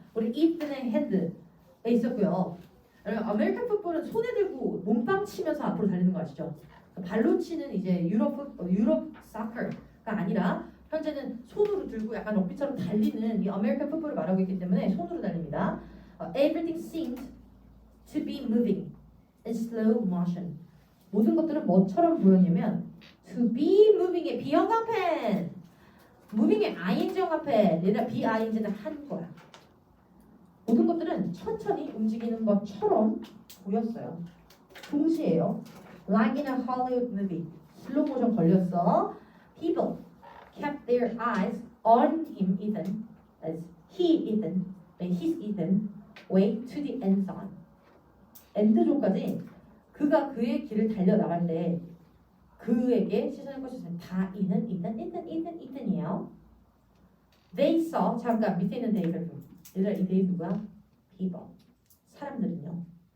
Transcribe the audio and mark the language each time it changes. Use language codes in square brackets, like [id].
[ko] 우리 이든의 핸드에 있었고요. 여러분, 아메리칸 풋볼은 손에 들고 몸빵 치면서 앞으로 달리는 거 아시죠? 발로 치는 이제 유럽 사커가 아니라 현재는 손으로 들고 약간 럭비처럼 달리는 이 아메리칸 풋볼을 말하고 있기 때문에 손으로 달립니다. [en] Everything seemed to be moving in slow motion. [ko] 모든 것들은 뭐처럼 보였냐면 to be moving의 비형광펜, moving의 ing 형광펜, 얘들아 BING는 한 거야. 모든 것들은 천천히 움직이는 것처럼 보였어요. 동시에요. [en] Like in a Hollywood movie. [ko] 슬로우 모션 걸렸어. [en] People kept their eyes on him, Ethan, as his Ethan, way to the end zone. [ko] 엔드존까지 그가 그의 길을 달려 나갈 때 그에게 시선을 꽂혔어요. 다 이든이에요. [en] They saw, [ko] 잠깐 밑에 있는 데이를 좀. 얘들아 이 데이 누구야? people. 사람들은요.